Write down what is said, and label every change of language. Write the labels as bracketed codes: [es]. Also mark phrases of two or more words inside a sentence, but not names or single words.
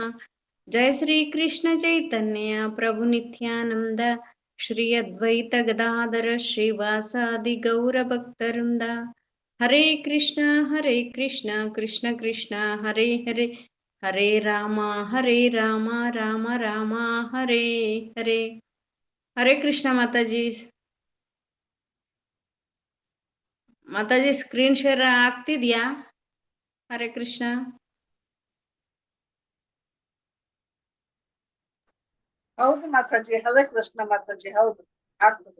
[kn] ಜಯ ಶ್ರೀ ಕೃಷ್ಣ ಚೈತನ್ಯ ಪ್ರಭು ನಿತ್ಯಾನಂದ ಶ್ರೀ ಅದ್ವೈತ ಗದಾಧರ ಶ್ರೀವಾಸಾದಿ ಗೌರ ಭಕ್ತವೃಂದ. ಹರೇ ಕೃಷ್ಣ ಕೃಷ್ಣ ಕೃಷ್ಣ ಹರೇ ಹರೇ, ಹರೇ ರಾಮ ರಾಮ ರಾಮ ಹರೇ ಹರೇ. ಹರೇ ಕೃಷ್ಣ ಮಾತಾಜಿ. ಮಾತಾಜಿ [en] screen share [kn] ಆಗ್ತಿದ್ಯಾ? ಹರೇ ಕೃಷ್ಣ. ಹೌದು ಮಾತಾಜಿ. ಹರೇ ಕೃಷ್ಣ ಮಾತಾಜಿ. ಹೌದು ಆಗ್ತದೆ.